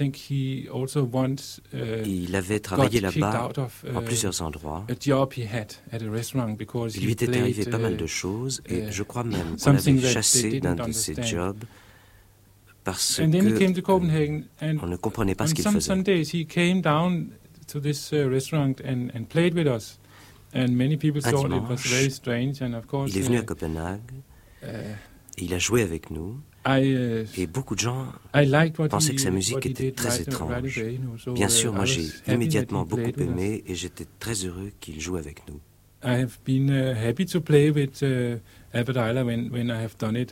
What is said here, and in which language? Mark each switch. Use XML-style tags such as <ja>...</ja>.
<fr>Il avait travaillé là-bas en plusieurs endroits. Il lui était arrivé pas mal de choses et je crois même qu'on l'avait chassé d'un de ses jobs parce qu'on ne comprenait pas ce qu'il faisait.</fr> <en>To this restaurant and played with us, and many people thought it was very strange. And of course,</en> <fr>il est venu à Copenhague. Il a joué avec nous. Et beaucoup de gens pensaient que sa musique était très étrange. Bien sûr, moi j'ai immédiatement beaucoup aimé et j'étais très heureux qu'il joue avec nous.</fr> <en>I have been happy to play with Albert Ayler when I have done it.</en>